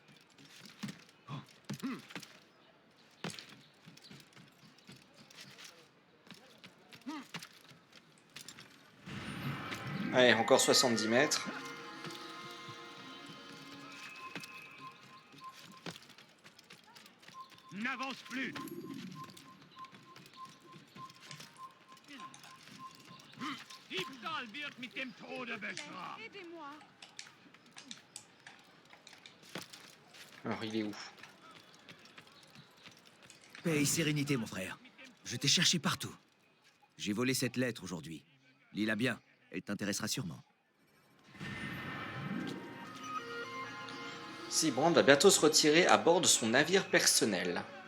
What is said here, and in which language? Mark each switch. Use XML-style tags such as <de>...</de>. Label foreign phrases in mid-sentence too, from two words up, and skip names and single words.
<fr>Allez, encore 70 mètres. N'avance plus.</fr> <de>Ibdal wird mit dem Tode bestraft.</de> <fr>Aidez-moi. Alors, il est où? Paix et sérénité, mon frère. Je t'ai cherché partout. J'ai volé cette lettre aujourd'hui. Lis-la bien, elle t'intéressera sûrement. Sibrand va bientôt se retirer à bord de son navire personnel.</fr>